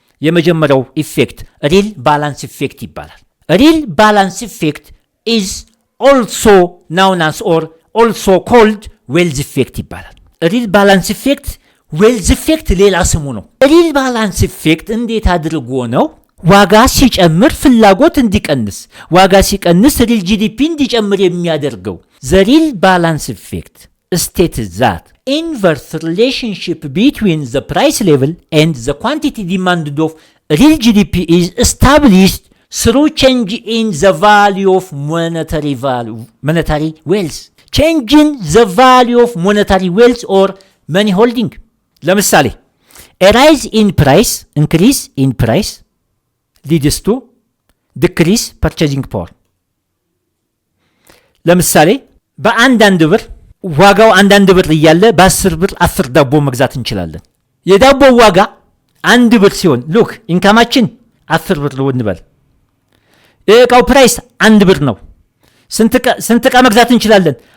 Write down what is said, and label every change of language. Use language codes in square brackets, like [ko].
[am] የመጀመሪያው ኢፌክት ሪል ባላንስ ኢፌክት ይባላል። ሪል ባላንስ ኢፌክት [en] is also known as or also called wealth effect [am] ይባላል። ሪል ባላንስ ኢፌክት ዌልዝ ኢፌክት ሌላ ስሙ ነው። ሪል ባላንስ ኢፌክት እንዴት አድርጎ ነው ዋጋ ሲጨምር ፍላጎት እንዲቀንስ፣ ዋጋ ሲቀንስ ሪል ጂዲፒ እንዲጨምር የሚያደርገው? [en] the real balance effect states that inverse relationship between the price level and the quantity demanded of real GDP is established through change in the value of monetary wealth. Change in the value of monetary wealth or money holding. [am] ለምሳሌ [en] a rise in price, increase in price leads to decrease purchasing power. [am] ለምሳሌ በአንዳንድ ብር ዋጋው አንዳንድ ብር እያለ በ10 ብር 10 ዳቦ መግዛት እንችላለን። የዳቦ ዋጋ 1 ብር ሲሆን ሉክ ኢንካማችን 10 ብር ነው እንበል። የእቃው ፕራይስ 1 ብር ነው። ስንት ዕቃ መግዛት እንችላለን?